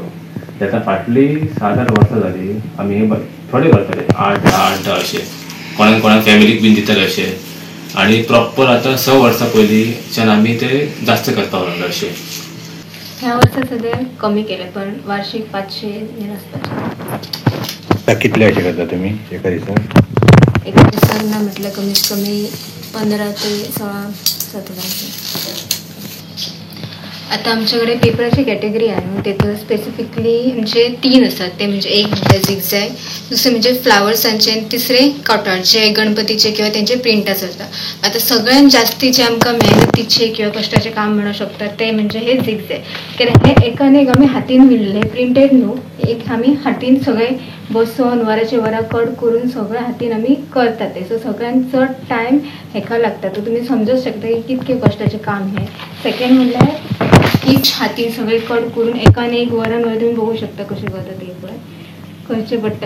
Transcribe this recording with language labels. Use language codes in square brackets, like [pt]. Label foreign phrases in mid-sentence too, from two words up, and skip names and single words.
[kok] ताका फाटली 7-8 वर्सां जाली आमी हे थोडे करताले 8-10 अशें कोणाक फॅमिलीक बीन दिताले अशें आनी प्रॉपर आतां 6 वर्सां पयलींच्यान आमी ते जास्त करपाक लागले अशें. ह्या वर्सा सगळें कमी केलें पण वार्षिक 500 हें आसपाचें. कितले अशें करता तुमी एका दिसाक? एका दिसाक ना म्हटल्यार कमीत कमी 15 ते 16-17. [mr] आता आमच्याकडे पेपराची कॅटेगरी आहे. तेतून स्पेसिफिकली म्हणजे 3 असतात. ते म्हणजे एक म्हणजे झिगझॅग, दुसरे म्हणजे फ्लावर्सांचे आणि तिसरे कॉटनचे गणपतीचे किंवा त्यांचे प्रिंट असतात. आता सगळ्यात जास्ती जे आमकां मेहनतीचे किंवा कष्टाचे काम म्हणू शकतात ते म्हणजे हे झिगझॅग. [kok] कारण हे एकाने एक आमी हातीन विणले प्रिंटेड न्हू. एक आमी हातीन सगळे बसून वराचे वरा कट करून सगळं हातीन आमी करतात ते. सो सगळ्यांत चड टायम हेका लागता. तर तुम्ही समजूच शकता की कितके कष्टाचे काम हे. सेकंड म्हणल्यार हीच हातीन सगळे कट करून एकाने एक वरान वर तुम्ही बघू शकता कसे करतात ते पण करचे पडटा.